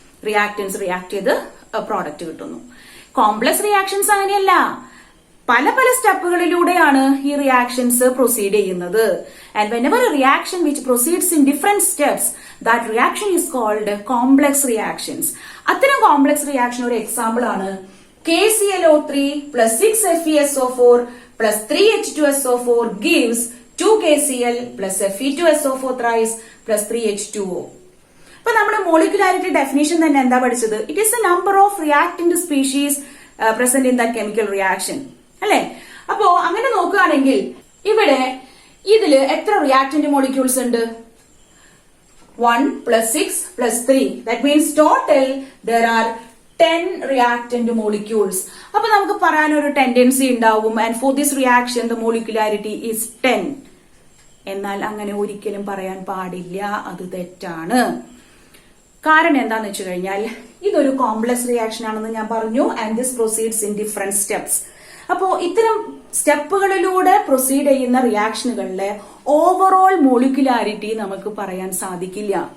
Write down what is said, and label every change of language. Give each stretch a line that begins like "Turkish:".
Malayalam: Reactance react ചെയ്ത് product കിട്ടുന്നു. Complex reactions അങ്ങനെയല്ല, പല പല സ്റ്റെപ്പുകളിലൂടെയാണ് ഈ റിയാക്ഷൻസ് പ്രൊസീഡ് ചെയ്യുന്നത്.
English: And whenever a reaction which proceeds in different steps, that reaction is called complex reactions.
Malayalam: അത്തരം കോംപ്ലക്സ് റിയാക്ഷൻ ഒരു എക്സാമ്പിൾ ആണ്
English: KClO3 plus 6FeSO4 plus 3H2SO4 gives 2KCl plus Fe2SO4 thrice plus 3H2O.
Malayalam: അപ്പൊ നമ്മുടെ molecularity definition തന്നെ എന്താ പഠിച്ചത്?
English: It is the number of reactant species present in that chemical reaction അല്ലെ?
Malayalam: അപ്പോ അങ്ങനെ നോക്കുകയാണെങ്കിൽ ഇവിടെ ഇതില് എത്ര റിയാക്ടന്റ് മോളിക്യൂൾസ് ഉണ്ട്?
English: 1 plus 6 plus 3. That means total there are 10 reactant molecules.
Malayalam: അപ്പൊ നമുക്ക് പറയാനൊരു ടെൻഡൻസി ഉണ്ടാവും,
English: and for this reaction the molecularity is 10.
Malayalam: എന്നാൽ അങ്ങനെ ഒരിക്കലും പറയാൻ പാടില്ല, അത് തെറ്റാണ്. കാരണം എന്താന്ന് വെച്ച് കഴിഞ്ഞാൽ ഇതൊരു കോംപ്ലക്സ് റിയാക്ഷൻ ആണെന്ന് ഞാൻ പറഞ്ഞു,
English: And this proceeds in different steps.
Malayalam: അപ്പോ ഇത്തരം സ്റ്റെപ്പുകളിലൂടെ പ്രൊസീഡ് ചെയ്യുന്ന റിയാക്ഷനുകളിലെ ഓവറോൾ മോളിക്കുലാരിറ്റി നമുക്ക് പറയാൻ സാധിക്കില്ല.